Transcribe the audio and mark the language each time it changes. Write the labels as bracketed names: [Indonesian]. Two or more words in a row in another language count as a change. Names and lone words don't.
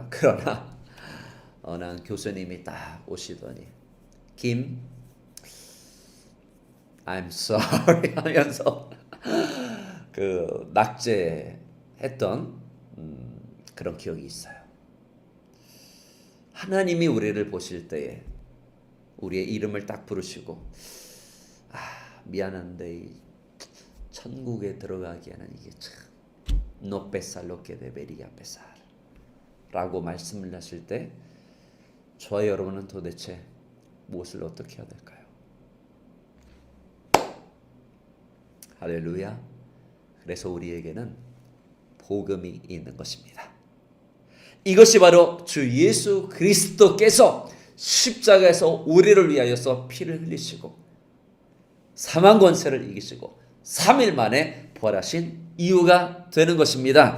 [Korean] 그러나 어느 교수님이 딱 오시더니 김, [English] I'm sorry [Korean] 하면서 그 낙제했던 그런 기억이 있어요. 하나님이 우리를 보실 때에 우리의 이름을 딱 부르시고 미안한데 이 천국에 들어가기에는 이게 참 [Spanish] no pesar lo que debería pesar [Korean] 라고 말씀을 하실 때 저와 여러분은 도대체 무엇을 어떻게 해야 될까요? 할렐루야. 그래서 우리에게는 복음이 있는 것입니다. 이것이 바로 주 예수 그리스도께서 십자가에서 우리를 위하여서 피를 흘리시고 사망 권세를 이기시고 3일 만에 부활하신 이유가 되는 것입니다.